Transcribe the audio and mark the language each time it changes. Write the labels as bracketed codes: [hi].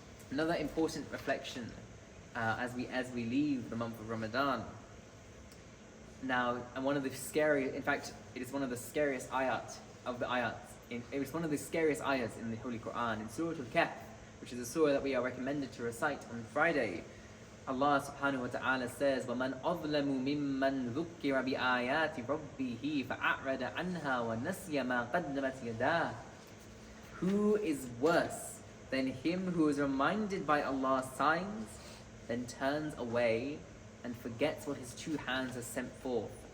[en] Another important reflection as we leave the month of Ramadan. Now, and it is one of the scariest ayat of the ayats. It was one of the scariest ayats in the Holy Quran, in Surah Al-Kahf, which is a surah that we are recommended to recite on Friday. [ar] Allah subhanahu wa ta'ala says, وَمَنْ أَظْلَمُ مِمَّنْ ذُكِّرَ بِآيَاتِ رَبِّهِ فَأَعْرَضَ عَنْهَا وَنَسِيَ مَا قَدَّمَتْ يَدَاهُ. [en] Who is worse than him who is reminded by Allah's signs, then turns away and forgets what his two hands have sent forth?